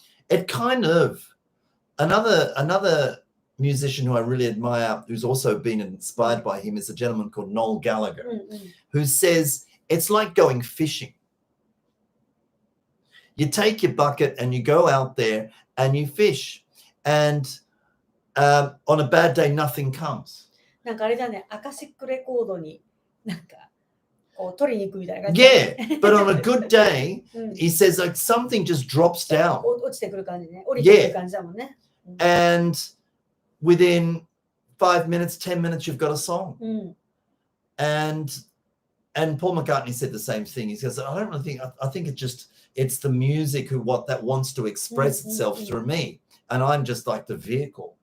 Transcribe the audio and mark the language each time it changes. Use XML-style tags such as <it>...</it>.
<en>It kind of, another musician who I really admire, who's also been inspired by him, is a gentleman called Noel Gallagher, who says it's like going fishing. You take your bucket and you go out there and you fish, and on a bad day, nothing comes.</en> <ja>なんかあれだね、アカシックレコードになんかこう取りに行くみたいな感じ。</ja> <en>Yeah, but on a good day, he says like something just drops down.</en> <ja>落ちてくる感じね。降りてくる感じだもんね。</ja> <en>And within 5 minutes, 10 minutes, you've got a song. And Paul Mccartney said the same thing. He says, I don't really think, I think it's the music that wants to express itself through me. And I'm just like the vehicle.</en>